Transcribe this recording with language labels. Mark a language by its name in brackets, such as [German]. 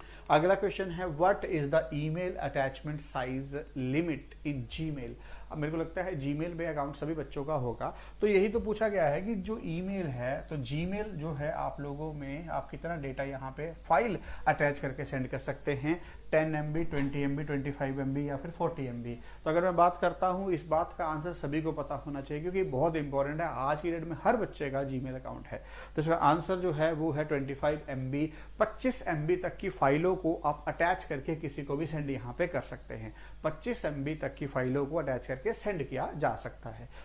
[Hindi] अगला क्वेश्चन है [English] What is the email attachment size limit in Gmail? [Hindi] अब मेरे को लगता है जीमेल में अकाउंट सभी बच्चों का होगा, तो यही तो पूछा गया है कि जो ईमेल है, तो जीमेल जो है आप लोगों में आप कितना डेटा यहाँ पे फाइल अटैच करके सेंड कर सकते हैं? 10 MB, 20 MB, 25 MB या फिर 40 MB? तो अगर मैं बात करता हूँ, इस बात का आंसर सभी को पता होना चाहिए क्योंकि बहुत इंपॉर्टेंट है। आज की डेट में हर बच्चे का जीमेल अकाउंट है। तो इसका आंसर जो है वो है 25 MB। 25 MB तक की फाइलों को आप अटैच करके किसी को भी सेंड यहाँ पे कर सकते हैं। 25 MB तक की फाइलों को अटैच करके सेंड किया जा सकता है।